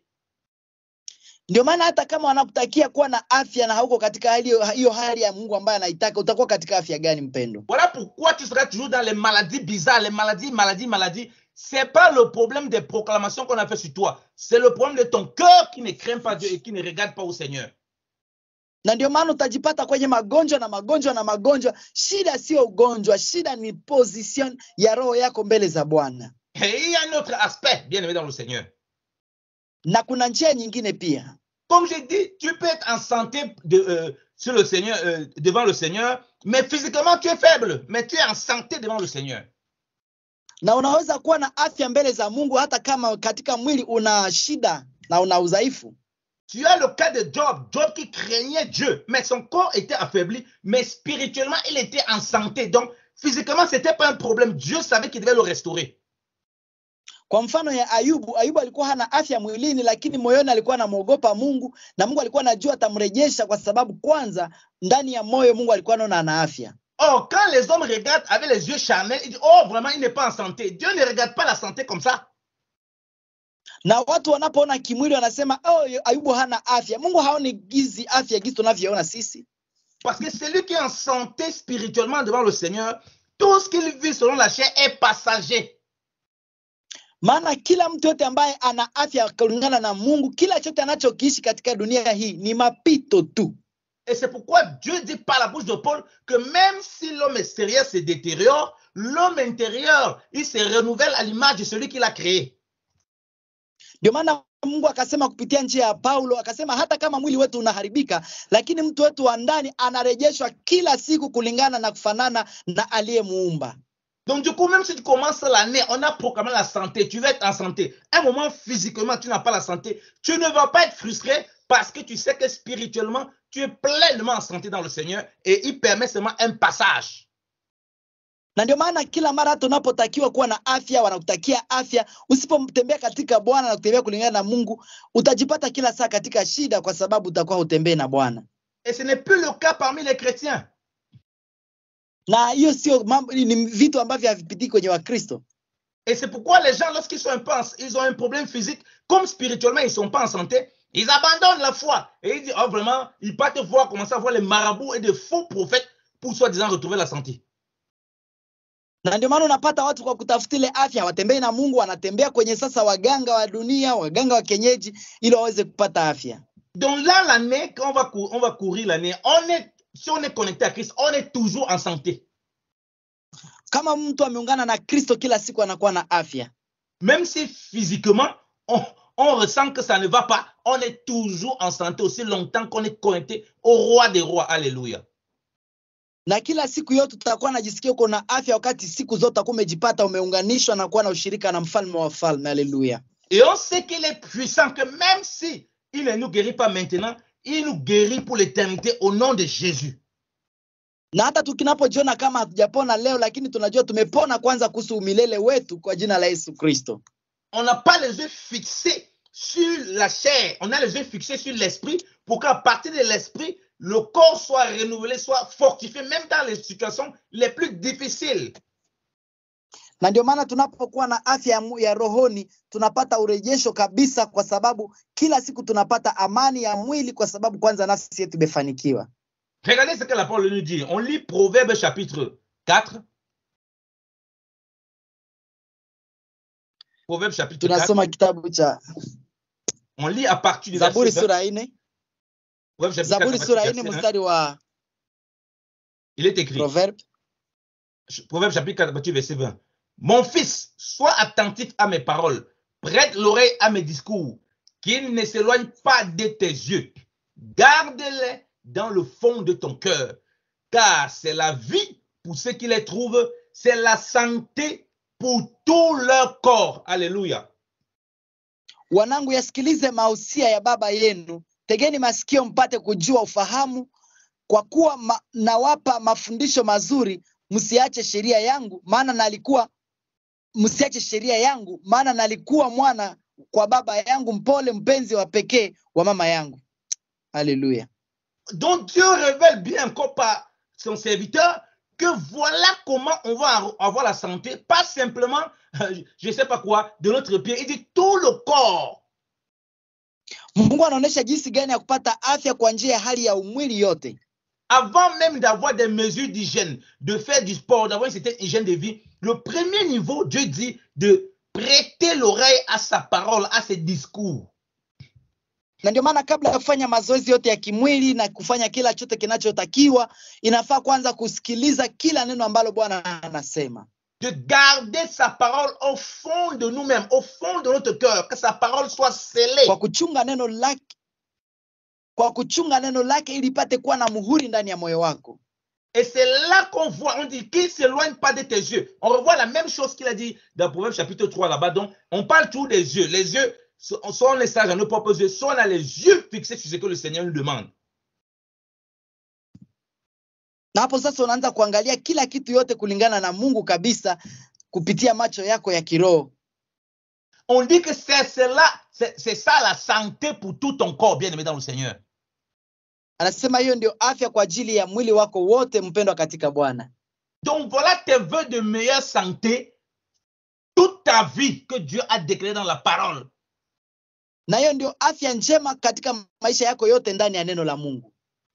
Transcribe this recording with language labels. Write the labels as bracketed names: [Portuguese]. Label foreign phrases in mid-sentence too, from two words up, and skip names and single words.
[Swahili] Ndio maana hata kama wanakutakia kuwa na afya na hauko katika hiyo hali ya Mungu ambaye anaitaka, utakuwa katika afya gani mpendo? [French] Voilà pourquoi tu seras toujours dans les maladies bizarres, les maladies. C'est pas le problème des proclamations qu'on a fait sur toi. C'est le problème de ton cœur qui ne craint pas Dieu et qui ne regarde pas au Seigneur. [Swahili] Na ndio maana utajipata kwenye magonjwa na magonjwa. Shida sio ugonjwa, shida ni position ya roho yako mbele za Bwana. [French] Et il y a un autre aspect, bien aimé dans le Seigneur. [Swahili] Na kuna njia nyingine pia. [French] Comme j'ai dit, tu peux être en santé sur le Seigneur, devant le Seigneur, mais physiquement tu es faible, mais tu es en santé devant le Seigneur. [Swahili] Na unaweza kuwa na afya mbele za Mungu hata kama katika mwili una shida na una udhaifu. [French] Tu as le cas de Job qui craignait Dieu, mais son corps était affaibli, mais spirituellement, il était en santé. Donc, physiquement, ce n'était pas un problème. Dieu savait qu'il devait le restaurer. [Swahili] Kwa mfano ya Ayubu alikuwa hana afya mwilini, lakini moyoni alikuwa anamwogopa Mungu, na Mungu alikuwa anajua atamrejesha, kwa sababu kwanza ndani ya moyo Mungu alikuwa anaona ana afya. [French] Oh, quand les hommes regardent avec les yeux charnels, ils disent, oh, vraiment, il n'est pas en santé. Dieu ne regarde pas la santé comme ça. [Swahili] Na watu wanapoona kimwili wanasema, oh, Ayubu hana afya. Mungu haoni afya gizi tunavyoona sisi. [French] Parce que celui qui est en santé spirituellement devant le Seigneur, tout ce qu'il vit selon la chair est passager. [Swahili] Maana kila mtu yote ambaye ana afya kulingana na Mungu, kila chote anachokiishi katika dunia hii ni mapito tu. [French] Et c'est pourquoi Dieu dit par la bouche de Paul que même si l'homme extérieur se détériore, l'homme intérieur, il se renouvelle à l'image de celui qui l'a créé. [Swahili] Ndio maana Mungu akasema kupitia njia ya Paulo, akasema hata kama mwili wetu unaharibika, lakini mtu wetu wa ndani anarejeshwa kila siku kulingana na kufanana na aliyemuumba. [French] Donc du coup, même si tu commences l'année, on a proclamé la santé, tu vas être en santé. Un moment, physiquement, tu n'as pas la santé. Tu ne vas pas être frustré parce que tu sais que spirituellement, tu es pleinement en santé dans le Seigneur et il permet seulement un passage. [Swahili] Na ndio maana kila mara tunapotakiwa kuwa na afya, wanakutakia afya. Usipotembea katika Bwana na kutembea kulingana na Mungu, utajipata kila saa katika shida kwa sababu utakuwa utembee na Bwana. [French] Et ce n'est plus le cas parmi les chrétiens. [Swahili] Na hiyo sio ni vitu ambavyo havipitiki kwenye Wakristo. [French] Et c'est pourquoi les gens, lorsqu'ils sont ils ont un problème physique, comme spirituellement ils sont pas en santé, ils abandonnent la foi. Et ils disent, oh vraiment, ils partent voir, commencer à voir les marabouts et des faux prophètes pour soi-disant retrouver la santé. [Swahili] Na ndio maana unapata watu kwa kutafuta ile afya watembei na Mungu, wanatembea kwenye sasa waganga wa dunia, waganga wa kienyeji ili waweze kupata afya. [French] Donc là, l'année, quand on va courir l'année, si on est connecté à Christ, on est toujours en santé. [Swahili] Kama mtu ameungana na Kristo kila siku anakuwa na afya. [French] Même si physiquement, on ressent que ça ne va pas, on est toujours en santé aussi longtemps qu'on est connecté au roi des rois. Alléluia. [Swahili] Na kila siku yote tutakuwa najisikia uko na afya wakati siku zote umejipata umeunganishwa na kuwa na ushirika na mfalme wa falme. [French] Alléluia. Et on sait qu'il est puissant, que même si il ne nous guérit pas maintenant, il nous guérit pour l'éternité au nom de Jésus. [Swahili] Na hata tukinapojiona kama hatujapona leo, lakini tunajua tumepona kwanza kuhusu umilele wetu kwa jina la Yesu Kristo. [French] On n'a pas les yeux fixés sur la chair, on a les yeux fixés sur l'esprit pour qu'à partir de l'esprit, le corps soit renouvelé, soit fortifié, même dans les situations les plus difficiles. [Swahili] Na ndio maana tunapokuwa na afya ya rohoni tunapata urejesho kabisa, kwa sababu kila siku tunapata amani ya mwili kwa sababu kwanza nafsi yetu imefanikiwa. [French] Regardez ce que la parole nous dit. On lit Proverbe chapitre 4. Proverbe chapitre 4. [Swahili] Tunasoma kitabu cha [French] On lit à partir du [Swahili] Zaburi [French] verset 20. [Swahili] sura 4. Zaburi sura 4 mstari wa [French] il est écrit. Proverbe chapitre 4 verset 20. Mon fils, sois attentif à mes paroles, prête l'oreille à mes discours, qu'ils ne s'éloignent pas de tes yeux. Garde-les dans le fond de ton cœur, car c'est la vie pour ceux qui les trouvent, c'est la santé pour tout leur corps. Alléluia. [Swahili] Wanangu, yasikilize mausia ya baba yenu, tegeni masikio mpate kujua ufahamu, kwa kuwa nawapa mafundisho mazuri. Msiache sheria yangu, maana nalikuwa mwana kwa baba yangu, mpole mpenzi wa pekee wa mama yangu. [French] Alléluia. Donc Dieu révèle bien encore par son serviteur que voilà comment on va avoir la santé, pas simplement, je ne sais pas quoi, de notre pied, il dit tout le corps. [Swahili] Mungu anaonesha jinsi gani ya kupata afya kwa njia ya hali ya umwili yote. [French] Avant même d'avoir des mesures d'hygiène, de faire du sport, d'avoir une certaine hygiène de vie, le premier niveau, Dieu dit de prêter l'oreille à sa parole, à ses discours. [Swahili] Na ndio maana kabla ya kufanya mazoezi yote ya kimwili na kufanya kila chote kinachotakiwa, inafaa kwanza kusikiliza kila neno ambalo Bwana anasema. [French] De garder sa parole au fond de nous-mêmes, au fond de notre cœur, que sa parole soit scellée. [Swahili] Kwa kuchunga neno lake ili ipate kuwa na muhuri ndani ya moyo wako. [French] Et c'est là qu'on voit, on dit qu'il ne s'éloigne pas de tes yeux. On revoit la même chose qu'il a dit dans Proverbe chapitre 3 là-bas. Donc, on parle toujours des yeux. Les yeux, soit on les sage à nos propres yeux, soit on a les yeux fixés sur ce que le Seigneur nous demande. [Swahili] Na hapo sasa unaanza kuangalia kila kitu yote kulingana na Mungu kabisa kupitia macho yako ya kiroho. [French] On dit que c'est ça la santé pour tout ton corps, bien aimé dans le Seigneur. [Swahili] Anasema hiyo ndio afya kwa ajili ya mwili wako wote mpendwa katika Bwana. [French] Donc voilà tes vœux de meilleure santé, toute ta vie que Dieu a déclaré dans la parole. [Swahili] Na hiyo ndio afya njema katika maisha yako yote ndani ya neno la Mungu.